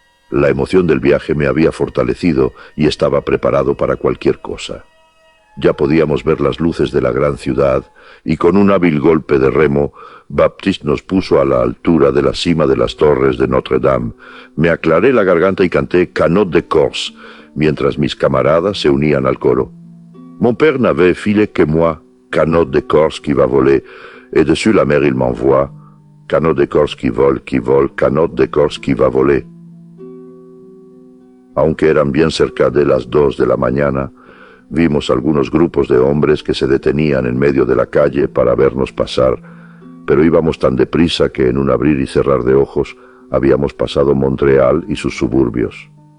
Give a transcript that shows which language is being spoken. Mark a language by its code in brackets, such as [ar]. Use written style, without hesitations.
[es] La emoción del viaje me había fortalecido y estaba preparado para cualquier cosa. Ya podíamos ver las luces de la gran ciudad, y con un hábil golpe de remo, Baptiste nos puso a la altura de la cima de las torres de Notre-Dame. Me aclaré la garganta y canté Canot de Corse, mientras mis camaradas se unían al coro. [fr] Mon père n'avait filé que moi, canot de Corse qui va voler, et dessus la mer il m'envoie, canot de Corse qui vole, canot de Corse qui va voler. [es] Aunque eran bien cerca de las 2 de la mañana, vimos algunos grupos de hombres que se detenían en medio de la calle para vernos pasar, pero íbamos tan deprisa que en un abrir y cerrar de ojos habíamos pasado Montreal y sus suburbios.